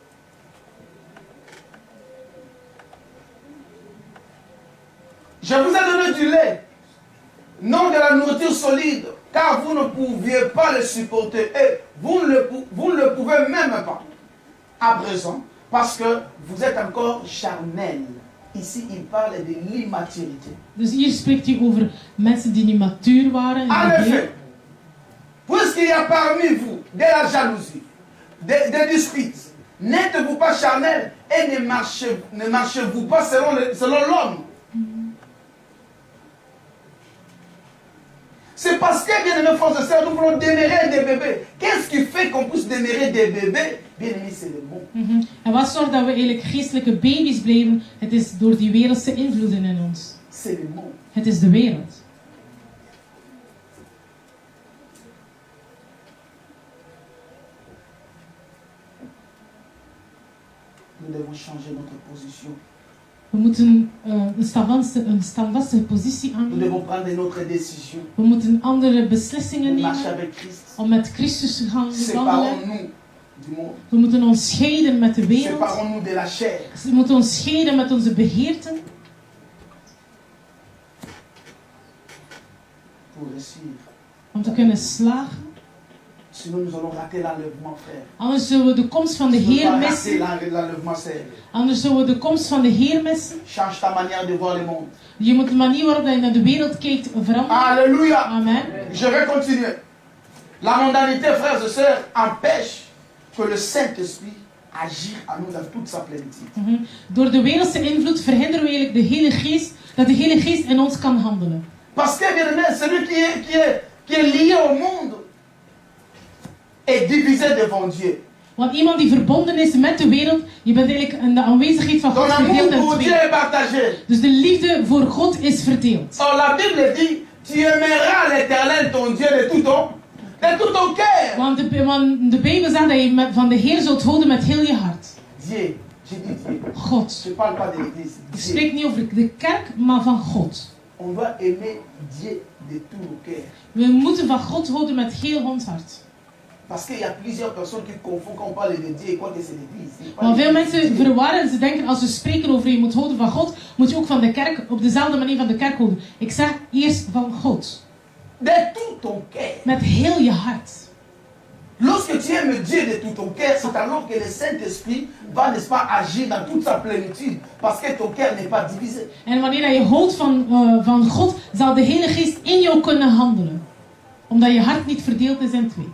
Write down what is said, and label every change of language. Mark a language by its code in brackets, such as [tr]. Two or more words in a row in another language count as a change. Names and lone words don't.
[fr] Je vous ai donné du lait, non de la nourriture solide, car vous ne pouviez pas le supporter. Et vous ne le pouvez même pas à présent, parce que vous êtes encore charnel. Ici, il parle de l'immaturité. [nl] Dus hier spreekt hij over mensen die niet matuur waren. [fr] En effet, puisqu'il y a parmi vous de la jalousie, des disputes, n'êtes-vous pas charnel et ne marchez-vous pas selon l'homme? C'est parce que, bien aimés frères et sœurs, nous voulons démérer des bébés. Qu'est-ce qui fait qu'on puisse démérer des bébés? Bien aimé, c'est le bon. [nl] En wat zorgt dat we eigenlijk geestelijke baby's blijven? Het is door die wereldse invloeden in ons. [fr] C'est le bon. [nl] Het is de wereld. [fr] Nous devons changer notre position. [nl] We moeten een standvastige positie [fr] Nous [nl] aannemen. [fr] devons prendre notre décision. [nl] We moeten andere beslissingen [fr] Pour marcher [nl] nemen [fr] avec Christ. [nl] om met Christus te gaan wandelen. [fr] Séparons-nous du monde. [nl] We moeten ons scheiden met de wereld. [fr] Séparons-nous de la chair. [nl] We moeten ons scheiden met onze begeerten. [fr] Pour réussir. [nl] Om te kunnen slagen. [fr] Sinon, nous allons rater l'enlèvement, frère. [nl] Anders zullen we de komst van de [fr] Nous [nl] Heer [fr] allons rater [nl] missen. [fr] l'enlèvement, sœur. [nl] Anders zullen we de komst van de Heer missen. [fr] Change ta manière de voir le monde. [nl] Je moet de manier waarop je naar de wereld kijkt veranderen. [fr] Alléluia. Amen. Je vais continuer. La mondanité, frères et sœurs, empêche que le Saint-Esprit agisse à nous dans toute sa plénitude. [nl] Door de wereldse invloed verhinderen we eigenlijk de hele geest, dat de hele geest in ons kan handelen. [fr] Parce que, bien aimé, celui qui est lié au monde est divisé devant Dieu. [nl] Want iemand die verbonden is met de wereld, je bent eigenlijk in de aanwezigheid van [fr] Ton [nl] God [fr] amour [nl] verdeeld in [fr] pour Dieu [nl] twee. [fr] est partagé. [nl] Dus de liefde voor God is verdeeld. [fr] Or, la Bible dit, tu aimeras l'Éternel, ton Dieu, de tout ton cœur. [nl] Want de Bijbel zegt dat je van de Heer zult houden met heel je hart. [fr] Dieu, je dis Dieu. [nl] God. [fr] Je ne parle pas de l'Église. [nl] Ik [fr] Dieu. [nl] spreek niet over de kerk, maar van God. [fr] On doit aimer Dieu de tout nos cœurs. [nl] We moeten van God houden met heel ons hart. [fr] Parce qu'il y a plusieurs personnes qui confondent quand on parle de Dieu et croient que c'est l'Église. [nl] Want veel mensen verwarren en ze denken als we spreken over je moet houden van God, moet je ook van de kerk op dezelfde manier van de kerk houden. Ik zeg eerst van God. [fr] De tout ton cœur. [nl] Met heel je hart. [fr] Lorsque tu aimes Dieu de tout ton cœur, c'est alors que le Saint-Esprit va, n'est-ce pas, agir dans toute sa plénitude. Parce que ton cœur n'est pas divisé. [nl] En wanneer je houdt van God, zal de hele geest in jou kunnen handelen. Omdat je hart niet verdeeld is in twee.